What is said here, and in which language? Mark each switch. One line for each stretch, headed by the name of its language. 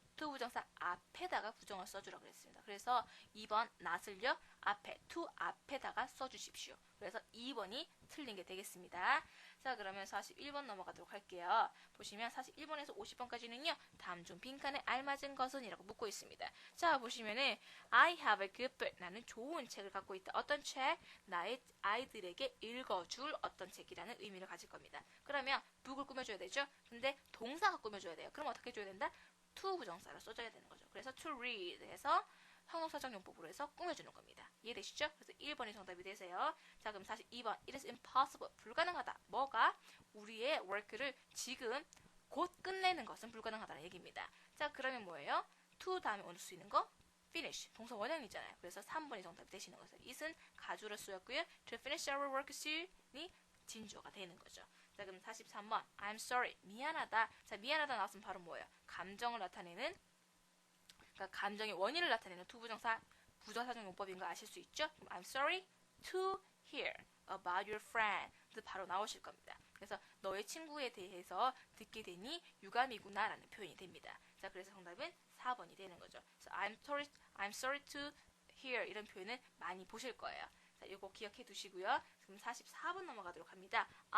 Korean: to 부정사 앞에다가 부정을 써주라 그랬습니다. 그래서 2번 not을요, 앞에, to 앞에다가 써주십시오. 그래서 2번이 틀린 게 되겠습니다. 자, 그러면 41번 넘어가도록 할게요. 보시면 41번에서 50번까지는요. 다음 중 빈칸에 알맞은 것은 이라고 묻고 있습니다. 자, 보시면은
English: I have a good book.
Korean: 나는 좋은 책을 갖고 있다. 어떤 책? 나의 아이들에게 읽어줄 어떤 책이라는 의미를 가질 겁니다. 그러면 book을 꾸며줘야 되죠. 근데 동사가 꾸며줘야 돼요. 그럼 어떻게 해줘야 된다? to 부정사를 써줘야 되는 거죠. 그래서 to read 해서 형용사적 용법으로 해서 꾸며주는 겁니다. 이해되시죠? 그래서 1번이 정답이 되세요. 자, 그럼 42번.
English: It is impossible.
Korean: 불가능하다. 뭐가? 우리의 work를 지금 곧 끝내는 것은 불가능하다는 얘기입니다. 자, 그러면 뭐예요? to 다음에 올 수 있는 거? finish. 동사 원형이잖아요. 그래서 3번이 정답이 되시는 거죠. it은 가주로 쓰였고요.
English: to finish our work soon
Korean: 이 진주어가 되는 거죠. 자, 그럼 43번.
English: I'm sorry.
Korean: 미안하다. 자, 미안하다 나왔으면 바로 뭐예요? 감정을 나타내는, 그러니까 감정의 원인을 나타내는 투부정사 부정사적 용법인 거 아실 수 있죠? 그럼
English: I'm sorry to hear about your friend.
Korean: 바로 나오실 겁니다. 그래서 너의 친구에 대해서 듣게 되니 유감이구나 라는 표현이 됩니다. 자, 그래서 정답은 4번이 되는 거죠. 그래서
English: I'm sorry to hear
Korean: 이런 표현은 많이 보실 거예요. 자, 이거 기억해 두시고요. 그럼 44번 넘어가도록 합니다.